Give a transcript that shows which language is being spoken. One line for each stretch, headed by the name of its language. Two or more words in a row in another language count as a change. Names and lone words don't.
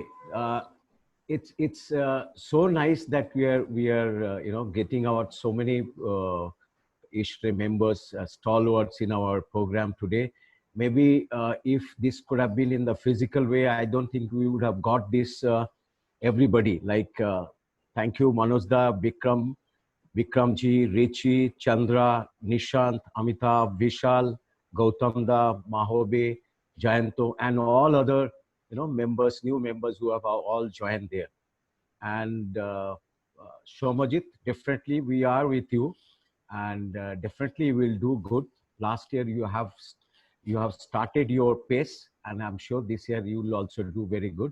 English: It's so nice that we are getting out so many ISHRE members, stalwarts in our program today. Maybe if this could have been in the physical way, I don't think we would have got this everybody. Like thank you, Manojda, Vikramji, Richi, Chandra, Nishant, Amitabh, Vishal, Gautamda, Mahobe, Jayanto, and all other members, new members who have all joined there. And Shomajit, definitely we are with you, and definitely will do good. Last year you have started your pace, and I'm sure this year you will also do very good.